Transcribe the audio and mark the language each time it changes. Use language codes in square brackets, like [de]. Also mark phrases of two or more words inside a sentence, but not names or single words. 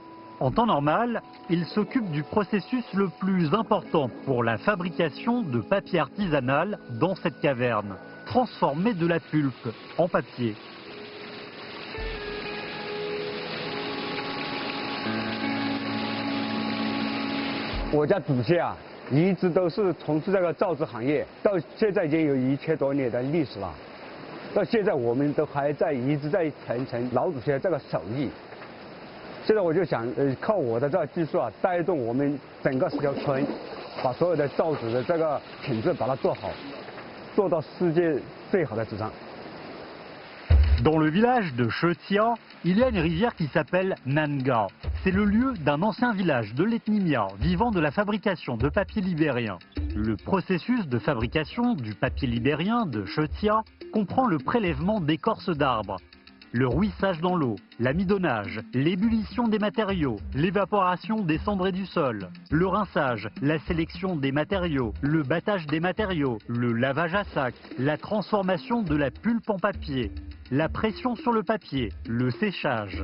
[fr] En temps normal, il s'occupe du processus le plus important pour la fabrication de papier artisanal dans cette caverne, transformer de la pulpe en papier. [zh] Je 家祖先啊，一直都是从事这个造纸行业，到现在已经有1000多年的历史了。到现在我们都还一直在传承老祖先这个手艺。现在我就想，靠我的这个技术啊，带动我们整个石条村，把所有的造纸的这个品质把它做好，做到世界最好的纸张。 [fr] Dans le village de Chetia, il y a une rivière qui s'appelle Nanga. C'est le lieu d'un ancien village de l'ethnie Mia vivant de la fabrication de papier libérien. Le processus de fabrication du papier libérien de Chetia comprend le prélèvement d'écorces d'arbres, le rouissage dans l'eau, l'amidonnage, l'ébullition des matériaux, l'évaporation des cendrés du sol, le rinçage, la sélection des matériaux, le battage des matériaux, le lavage à sac, la transformation de la pulpe en papier, la pression sur le papier, le séchage.